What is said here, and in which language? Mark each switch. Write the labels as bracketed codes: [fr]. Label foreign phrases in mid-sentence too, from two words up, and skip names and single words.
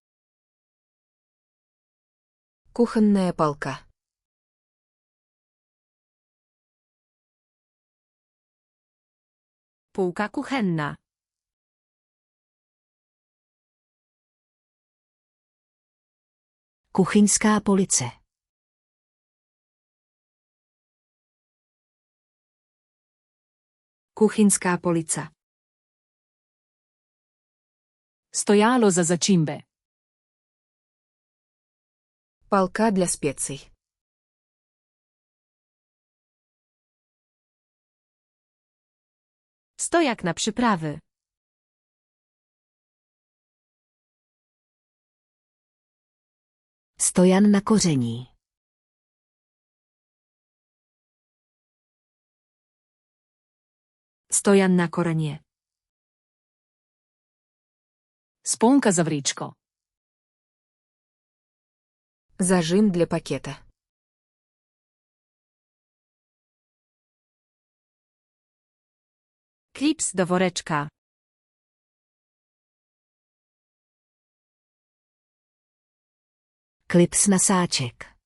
[ru] Кухонная полка. [pl] Półka kuchenna. [cs] Kuchyňská police. [sk] Kuchyňská polica. [sl] Stojalo za začimbe. [ru] Палка для специй. [pl] Stojak na przyprawy. [cs] Stojan na koření. [sk] Stojan na korenie. [sl] Sponka za vrečko. [ru] Зажим для пакета. [pl] Klips do woreczka. [cs] Klips na sáček.